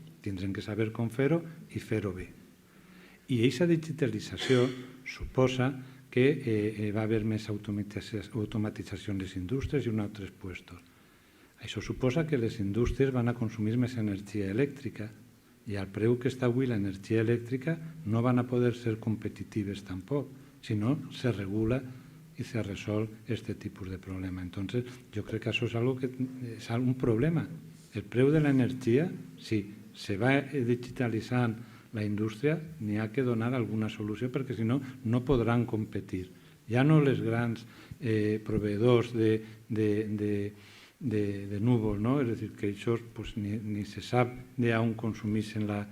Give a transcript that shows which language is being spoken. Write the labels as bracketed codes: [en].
[ca] Tindrem que saber com fer-ho i fer-ho bé. I aquesta digitalització suposa que va haver més automatització en les indústries i en altres llocs. Això suposa que les indústries van a consumir més energia elèctrica i al preu que està avui l'energia elèctrica no van a poder ser competitives tampoc, si no se regula [es] y se resuelve este tipo de problema. Entonces, yo creo que eso es algo que es un problema. [ca] El preu de la energia, si se va digitalitzant la indústria, n'hi ha que donar alguna solució perquè si no, no podran competir. Ja no les grans proveïdors de núvols, no? És a dir, que això ni se sap d'on consumeixen